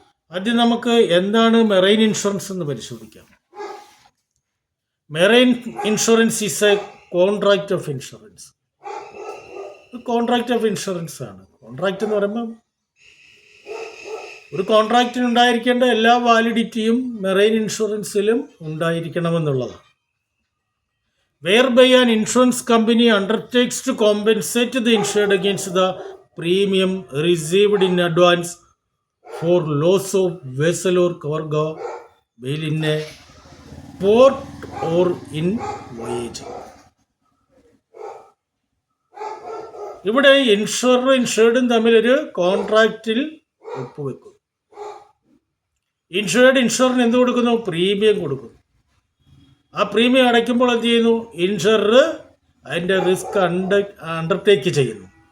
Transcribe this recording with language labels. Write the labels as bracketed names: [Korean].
[Malayalam] ആദ്യം നമുക്ക് എന്താണ് [English] Marine insurance എന്ന് പരിശോധിക്കാം. Marine insurance is a contract of insurance. [Malayalam] Contract of insurance ആണ്. കോൺട്രാക്റ്റ് എന്ന് പറയുമ്പോൾ ഒരു കോൺട്രാക്റ്റിന് ഉണ്ടായിരിക്കേണ്ട എല്ലാ വാലിഡിറ്റിയും marine ഇൻഷുറൻസിലും ഉണ്ടായിരിക്കണമെന്നുള്ളതാണ്. [English] whereby an insurance company undertakes to compensate the insured against the premium received in advance for loss of vessel or cargo while in a port or in voyage. [Malayalam] ഇവിടെ ഇൻഷുർഡും തമ്മിലൊരു കോൺട്രാക്റ്റിൽ ഒപ്പുവെക്കും. ഇൻഷുറിന് എന്ത് കൊടുക്കുന്നു? പ്രീമിയം കൊടുക്കുന്നു. ആ പ്രീമിയം അടയ്ക്കുമ്പോൾ എന്ത് ചെയ്യുന്നു? Insurer അതിൻ്റെ റിസ്ക് അണ്ടർടേക്ക് ചെയ്യുന്നു.